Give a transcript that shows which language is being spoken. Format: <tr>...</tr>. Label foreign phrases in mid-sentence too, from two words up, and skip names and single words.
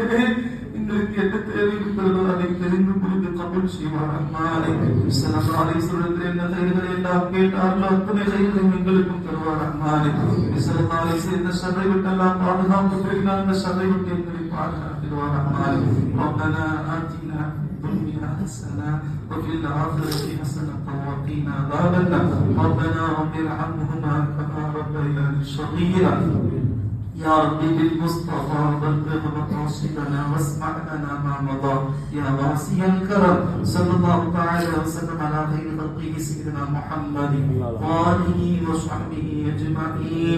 <ta>எங்களுக்கு என்ன தேவை இருக்கிறதோ அதை தெரிந்து புரிந்து கபூல் செய்வார் அம்மானே.</ta> <ar>صلى الله عليه وسلم</ar> <ta>என்ன கைகளை எல்லாம் கேட்டார்களோ அத்தனை கைகளையும் எங்களுக்கும் தருவார் அம்மானே.</ta> <ar>صلى الله عليه وسلم</ar> <ta>இந்த ஷர்ரை விட்டு எல்லாம் பாதுகாப்பு பெறுகிறார். அந்த ஷர்ரை விட்டு எங்களை பாதுகாத்திடுவார் அம்மானே.</ta> <ar>ربنا آتنا الدنيا حسنة وفي الآخرة حسنة وقنا عذاب النار. ربنا رب ارحمهما كما ربياني صغيرا. يا ربي بالمصطفى بلغ مقاصدنا واسمع لنا ما مضى. يا واسع الكرم، صلى الله تعالى وسلم على خير خلقه سيدنا محمد وآله وصحبه أجمعين.</ar>